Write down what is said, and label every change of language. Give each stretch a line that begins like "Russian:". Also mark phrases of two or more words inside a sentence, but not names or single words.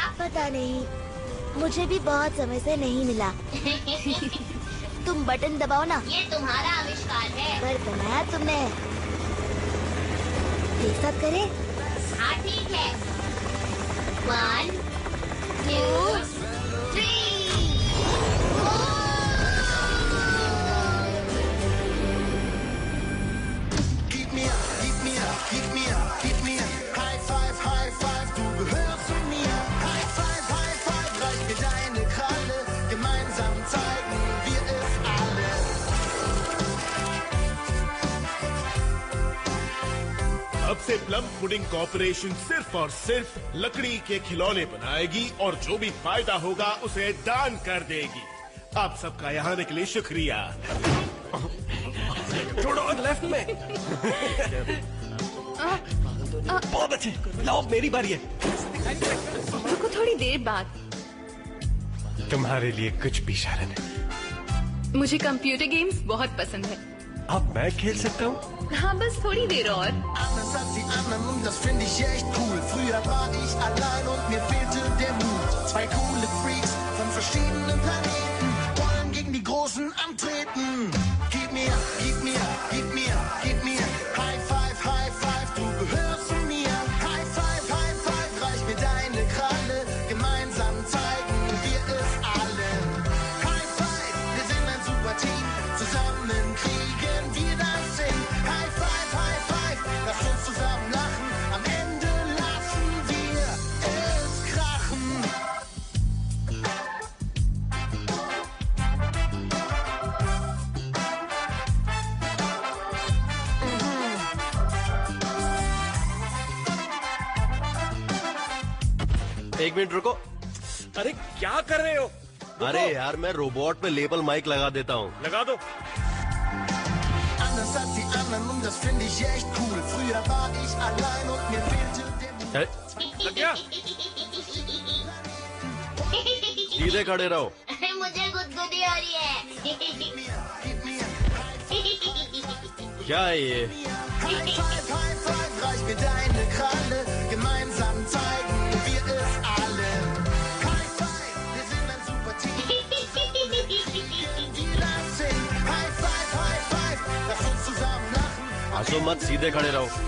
Hindi: पता नहीं, मुझे भी बहुत समय से नहीं मिला। तुम बटन दबाओ ना। ये तुम्हारा आविष्कार है। पर बनाया तुमने। एक साथ करें? हाँ ठीक है। 1, 2, 3।
German: Gib mir, gib mir, gib mir, gib mir.
English: High five, high five,
German: du gehörst zu mir.
English: High five,
German: reich mir deine Kralle. Gemeinsam zeigen wir es alle.
Hindi: अब से प्लम पुडिंग कॉर्पोरेशन सिर्फ और सिर्फ लकड़ी के खिलौने बनाएगी और जो भी फायदा होगा उसे दान कर देगी। आप सबका यहाँ आने के लिए शुक्रिया। छोड़ो, लेफ्ट में। बहुत अच्छे, लाओ मेरी बारी है। रुको, थोड़ी देर बाद। तुम्हारे लिए कुछ भी शारन है। मुझे
English: computer games
Hindi: बहुत पसंद है। अब मैं खेल सकता हूँ? हाँ, बस थोड़ी देर और।
German: Anders als die anderen und das finde ich echt cool. Früher war ich allein und mir fehlte der Mut. 2 coole Freaks von verschiedenen Planeten wollen gegen die Großen antreten. Gib mir, gib mir, gib mir, gib mir.
English: High five,
German: du gehörst zu mir.
English: High five,
German: reich mir deine Kralle. Gemeinsam zeigen wir es alle.
English: High five,
German: wir sind ein super Team. Zusammen kriegen wir das hin.
English: High five,
German: lass uns zusammen lachen. Am Ende lassen wir es krachen.
Hindi: एक मिनट रुको। अरे क्या कर रहे हो? अरे यार, मैं रोबोट पे
English: label mic
Hindi: लगा देता हूँ। लगा दो।
German: Anders als die anderen und das finde ich echt cool. Früher war ich allein und mir fehlte der Mut.
Hindi: लग गया? सीधे खड़े रहो। मुझे गुदगुदी हो रही है। क्या है ये?
English: High five,
German: reich mir deine Kralle. Gemeinsam zeigen wir es alle.
English: High five,
German: wir sind ein super Team. Wir das hin.
English: High five,
German: lass uns zusammen lachen.
Hindi: हंसो मत, सीधे खड़े रहो।